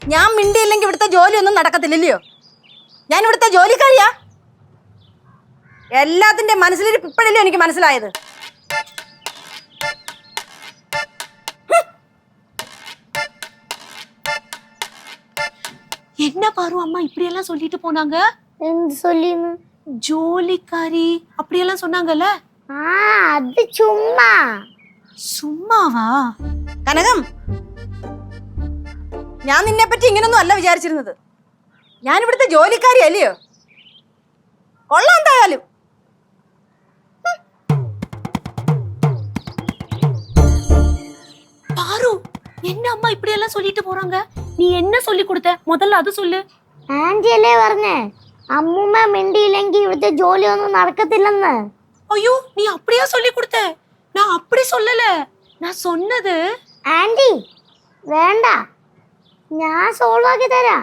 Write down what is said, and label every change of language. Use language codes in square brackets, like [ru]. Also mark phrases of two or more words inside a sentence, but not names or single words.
[ml] ഞാൻ മിണ്ടിയില്ലെങ്കിൽ ഇവിടുത്തെ ജോലിയൊന്നും നടക്കത്തില്ലല്ലയോ? ഞാൻ ഇവിടുത്തെ ജോലിക്കാരിയാ. എല്ലാത്തിന്റെ മനസ്സിലിരിപ്പ് ഇപ്പോഴല്ലേ എനിക്ക് മനസ്സിലായത്. [ta] என்ன பாரு அம்மா இப்படி எல்லாம் சொல்லிட்டு போனாங்க? എന്ത് சொல்லின்னு? ஜோலிக்காரி அப்படியெல்லாம் சொன்னாங்கல்ல? [ml] അത് ചുമ്മാ. [ta] சும்மாவா? [ml] കനകം, ഞാൻ നിന്നെ പറ്റി ഇങ്ങനൊന്നും അല്ല വിചാരിച്ചിരുന്നത്. ഞാൻ ഇവിടുത്തെ ജോലിക്കാരി അല്ലയോ? കൊള്ളാം എന്തായാലും. [ta] பாரு என்ன அம்மா இப்படி எல்லாம் சொல்லிட்டு போறாங்க? நீ என்ன சொல்லி கொடுத்த? முதல்ல அது சொல்லு. [ml] ആന്റി അല്ലേ പറഞ്ഞേ അമ്മൂമ്മ മിണ്ടിയില്ലെങ്കിൽ ഇവിടുത്തെ ജോലിയൊന്നും നടക്കത്തില്ലെന്ന്. [ta] ஐயோ, நீ அப்படியே சொல்லி கொடுத்த? நான் அப்படி சொல்லல. நான் சொன்னது. [ml] ആന്റി വേണ്ട, ഞാൻ സോൾവ് ആക്കി തരാം.